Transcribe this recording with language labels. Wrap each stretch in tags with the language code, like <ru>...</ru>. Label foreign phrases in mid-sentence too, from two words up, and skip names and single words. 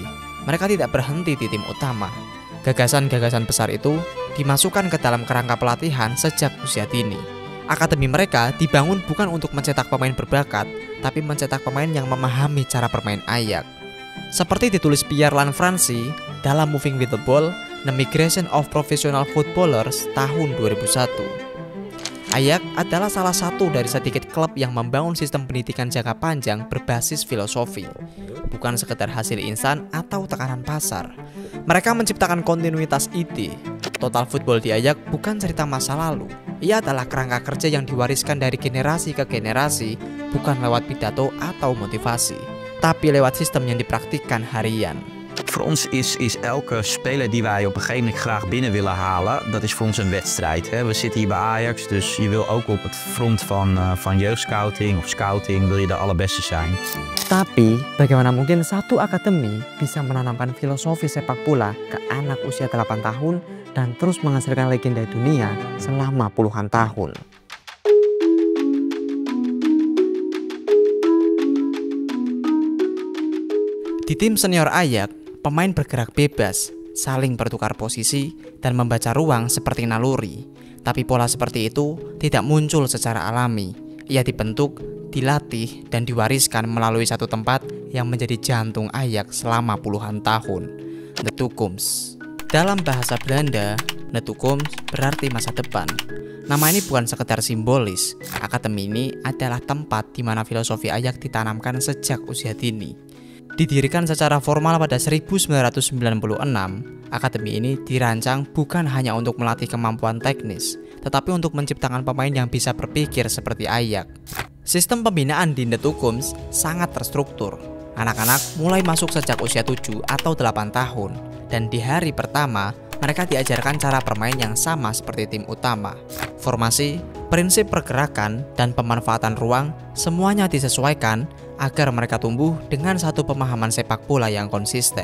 <id>Mereka tidak berhenti di tim utama. Gagasan-gagasan besar itu dimasukkan ke dalam kerangka pelatihan sejak usia dini. Akademi mereka dibangun bukan untuk mencetak pemain berbakat, tapi mencetak pemain yang memahami cara bermain Ajax. Seperti ditulis Pierre Lanfranchi dalam Moving with the Ball, The Migration of Professional Footballers tahun 2001. Ajax adalah salah satu dari sedikit klub yang membangun sistem pendidikan jangka panjang berbasis filosofi, bukan sekedar hasil instan atau tekanan pasar. Mereka menciptakan kontinuitas ide.</id> <en>Total football</en> <id>di Ajax bukan cerita masa lalu. Ia adalah kerangka kerja yang diwariskan dari generasi ke generasi, bukan lewat pidato atau motivasi, tapi lewat sistem yang dipraktikkan harian.</id> <nl>Voor ons is elke speler die wij op een gegeven moment graag binnen willen halen, dat is voor ons een wedstrijd. We zitten hier bij Ajax, dus je wil ook op het front van jeugdscouting of scouting, wil je de allerbeste zijn.</nl> <id>Tapi, bagaimana mungkin satu akademi bisa menanamkan filosofi sepak bola ke anak usia 8 tahun dan terus menghasilkan legenda dunia selama puluhan tahun? Di tim senior Ajax, pemain bergerak bebas, saling bertukar posisi, dan membaca ruang seperti naluri. Tapi pola seperti itu tidak muncul secara alami. Ia dibentuk, dilatih, dan diwariskan melalui satu tempat yang menjadi jantung Ajax selama puluhan tahun, de toekomst. Dalam bahasa Belanda, de toekomst berarti masa depan. Nama ini bukan sekedar simbolis. Akademi ini adalah tempat di mana filosofi Ajax ditanamkan sejak usia dini. Didirikan secara formal pada 1996, akademi ini dirancang bukan hanya untuk melatih kemampuan teknis, tetapi untuk menciptakan pemain yang bisa berpikir seperti Ajax. Sistem pembinaan di de toekomst sangat terstruktur. Anak-anak mulai masuk sejak usia 7 atau 8 tahun, dan di hari pertama, mereka diajarkan cara bermain yang sama seperti tim utama. Formasi, prinsip pergerakan, dan pemanfaatan ruang semuanya disesuaikan agar mereka tumbuh dengan satu pemahaman sepak bola yang konsisten.</id>